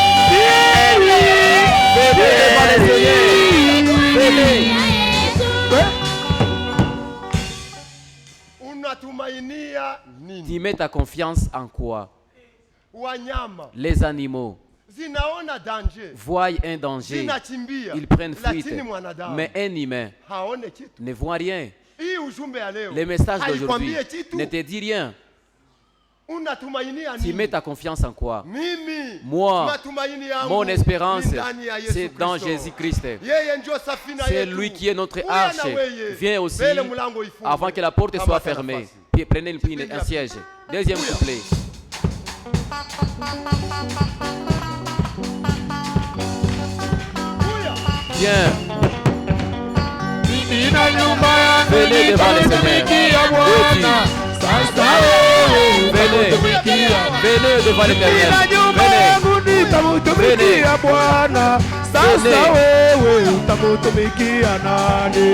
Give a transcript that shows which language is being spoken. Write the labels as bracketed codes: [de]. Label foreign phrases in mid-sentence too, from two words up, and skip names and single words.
[fr] Venez devant le Seigneur. Venez. [sw] Unatumainia nini? [fr] Tu mets ta confiance en quoi? [sw] Wanyama [fr] Les animaux [sw] zinaona danger, [fr] voient un danger, [sw] zinachimbia, [fr] ils prennent fuite. [sw] lakini mwanadamu [fr] Mais un humain [sw] haone kitu. [fr] ne voit rien. [sw] Hii ujumbe ya leo [fr] Le message d'aujourd'hui [sw] haikwambie kitu. [fr] ne te dit rien. [sw] Unatumainia [fr] Tu [sw] nini? [fr] mets ta confiance en quoi? [sw] Mimi, [fr] Moi, [sw] matumaini yangu [fr] mon espérance, [sw] ni ndani ya Yesu [fr] c'est dans [sw] Kristo. [fr] Jésus-Christ. [sw] Yeye ndio safina [fr] C'est [sw] yetu. [fr] lui qui est notre [sw] Kuya [fr] arche. [sw] na weye. [fr] Viens aussi [sw] Mbele mlango ifungwe. [fr] avant que la porte [sw] Kama [fr] soit [sw] hata [fr] fermée. [sw] nafasi. [fr] Puis prenez un siège. Deuxième couplet. [sw] Kuya. [fr] Viens. Venez devant le Seigneur. Où es-tu? Venez. Venez devant l'Éternel. Venez. Venez. [sw] Sasa wewe utamutumikia nani?